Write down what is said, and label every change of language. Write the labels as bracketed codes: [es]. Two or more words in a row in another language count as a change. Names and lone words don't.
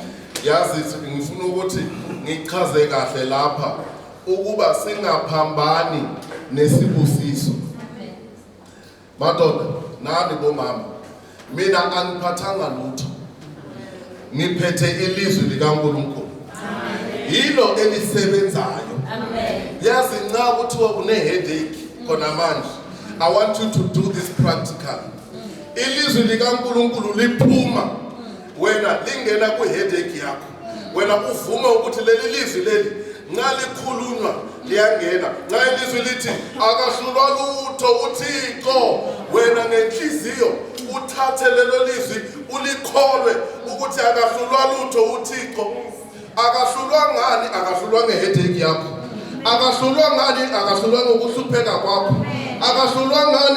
[nd] Yazi ngifuna ukuthi ngichaze kahle lapha ukuba singaphambani nesibusiso. Amen. Madoda, nani bomama, mina angiphathanga lutho. Ngiphethe ilizwi likaNkulunkulu. Yilo elisebenzayo. Yazi nxa kuthiwa une headache khona manje, [en] I want you to do this practically. [nd] Ilizwi likaNkulunkulu liphuma wena lingena ku headache yakho. Wena uvuma ukuthi leli lizwi leli nxa likhulunywa liyangena. Nxa ilizwi lithi akahlulwa lutho uThixo, wena ngenhliziyo uthathe lelo lizwi ulikholwe ukuthi akahlulwa lutho uThixo. Akahlulwa ngani? Akahlulwa ngeheadache yakho. Akahlulwa ngani? Akahlulwa ngokuhlupheka kwakho. Akahlulwa ngani?